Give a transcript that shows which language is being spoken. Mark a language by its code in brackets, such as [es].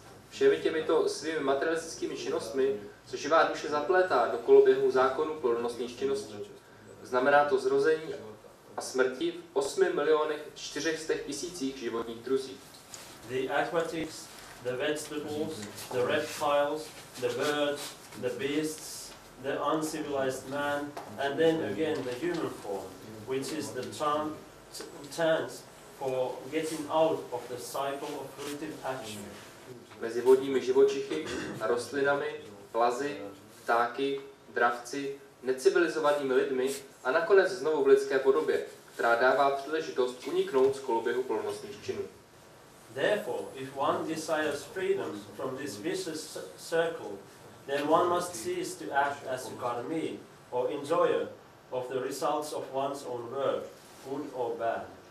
[cs] Všemi těmito svými materialistickými činnostmi se živá duše zaplétá do koloběhu zákonu plodnostných činností. Znamená to zrození a smrti v 8,400,000 životních druzích. [en] The aquatics, the vegetables, the reptiles, the birds, the beasts, the uncivilized man, and then again the human form, which is the chance for getting out of the cycle of fruitive action. [cs] Mezi vodními živočichy a rostlinami, plazy, ptáky, dravci, necivilizovanými lidmi a nakonec znovu v lidské podobě, která dává příležitost uniknout z koloběhu plodnostních činů. [en] Therefore, if one desires freedom from this vicious circle, then one must cease to act as a karmi, or enjoyer of the results of one's own work, good or bad.